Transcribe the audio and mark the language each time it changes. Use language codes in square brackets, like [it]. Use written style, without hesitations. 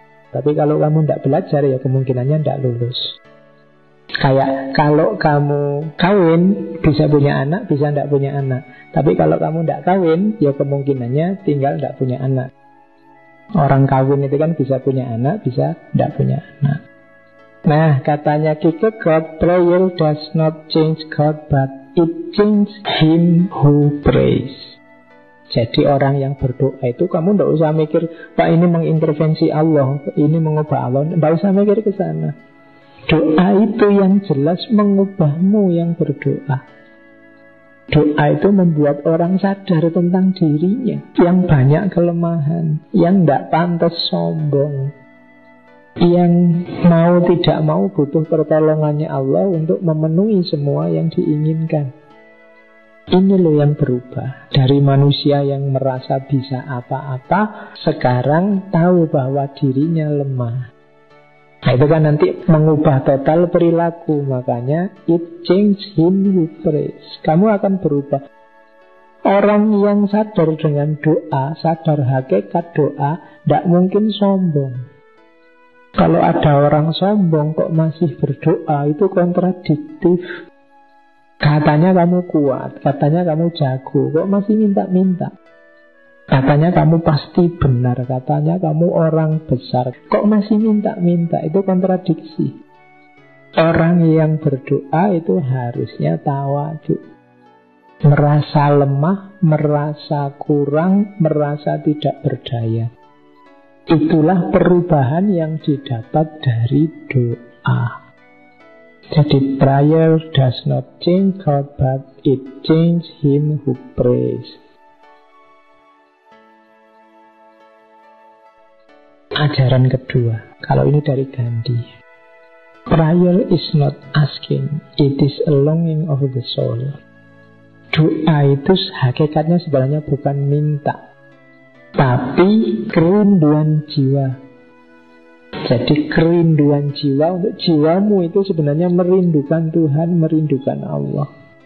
[id] Tapi kalau kamu enggak belajar ya kemungkinannya enggak lulus. Kayak kalau kamu kawin bisa punya anak, bisa enggak punya anak. Tapi kalau kamu enggak kawin ya kemungkinannya tinggal enggak punya anak. Orang kawin itu kan bisa punya anak, bisa enggak punya anak. Nah, katanya [en] Kierkegaard, prayer does not change God, but it changes him who prays. [id] Jadi orang yang berdoa itu kamu tidak usah mikir, Pak ini mengintervensi Allah, ini mengubah Allah. Tidak usah mikir ke sana. Doa itu yang jelas mengubahmu yang berdoa. Doa itu membuat orang sadar tentang dirinya, yang banyak kelemahan, yang tidak pantas sombong, yang mau tidak mau butuh pertolongannya Allah untuk memenuhi semua yang diinginkan. Ini loh yang berubah. Dari manusia yang merasa bisa apa-apa, sekarang tahu bahwa dirinya lemah. Nah itu kan nanti mengubah total perilaku. [en] Makanya it change him who prays. [id] Kamu akan berubah. Orang yang sadar dengan doa, sadar hakikat doa, tidak mungkin sombong. Kalau ada orang sombong kok masih berdoa, itu kontradiktif. Katanya kamu kuat, katanya kamu jago, kok masih minta-minta. Katanya kamu pasti benar, katanya kamu orang besar, kok masih minta-minta, itu kontradiksi. Orang yang berdoa itu harusnya tawadhu. Merasa lemah, merasa kurang, merasa tidak berdaya. Itulah perubahan yang didapat dari doa. [en] Jadi prayer does not change God, but it changes him who prays. [id] Ajaran kedua, kalau ini dari Gandhi. [en] Prayer is not asking, it is a longing of the soul. [id] Doa itu hakikatnya sebenarnya bukan minta, tapi kerinduan jiwa. Jadi kerinduan jiwa, untuk jiwamu itu sebenarnya merindukan Tuhan, merindukan Allah.